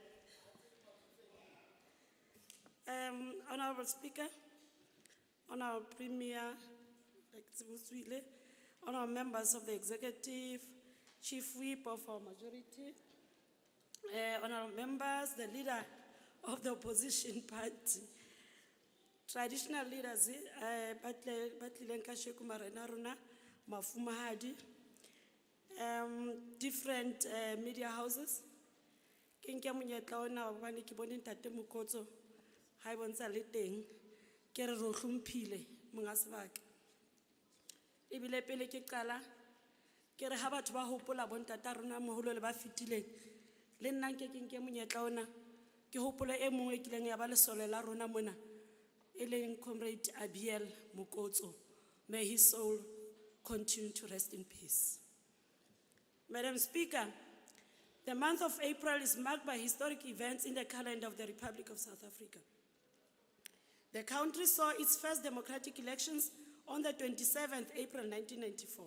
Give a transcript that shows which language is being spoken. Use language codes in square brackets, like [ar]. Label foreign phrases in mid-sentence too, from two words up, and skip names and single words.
[en] Honorable Speaker, Honorable Premier, honorable members of the Executive, Chief Whip of our majority, honorable members, the leader of the opposition party, traditional leaders, [st] Batlileng Kasheku Marena Rona, Mafumahadi, [en] different media houses. [st] Kinkia monyetla ona hobane ke bone ntate Mokotso ha e bontsha le teng ke re ro hlomphile monga sebaka ebile pele ke qala ke re ha batho ba hopola bontata rona moholo le ba fitileng le nna ke kinke monyetla ona ke hopola e mongwe ke leng ya ba lesole la rona mona e leng Comrade Abiel Mokotso. [en] May his soul continue to rest in peace. Madam Speaker, the month of April is marked by historic events in the calendar of the Republic of South Africa. The country saw its first democratic elections on the 27th April 1994.